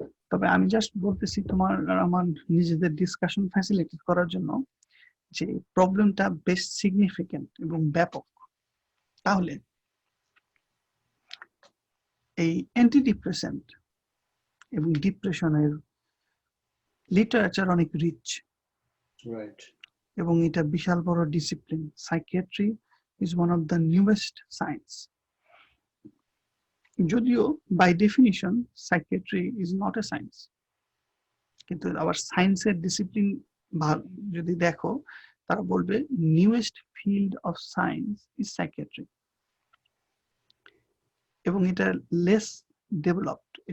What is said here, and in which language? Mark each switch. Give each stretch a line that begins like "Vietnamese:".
Bangla: তবে আমি জাস্ট বলতেছি তোমার আর আমার নিজেদের ডিসকাশন ফ্যাসিলিটেট করার জন্য যে প্রবলেমটা বেশ সিগনিফিকেন্ট এবং ব্যাপক। তাহলে এই অ্যান্টিডিপ্রেসেন্ট এবং ডিপ্রেশনের লিটারেচার অনেক রিচ,
English: Right.
Bangla: এবং এটা বিশাল বড় discipline. Psychiatry
English: is one of the newest science.
Bangla: যদিও
English: by definition psychiatry is not a science,
Bangla: কিন্তু আবার সায়েন্সের ডিসিপ্লিন যদি দেখো তারা বলবে
English: newest field of science is psychiatry,
Bangla: এবং এটা লেস ডেভেলপড।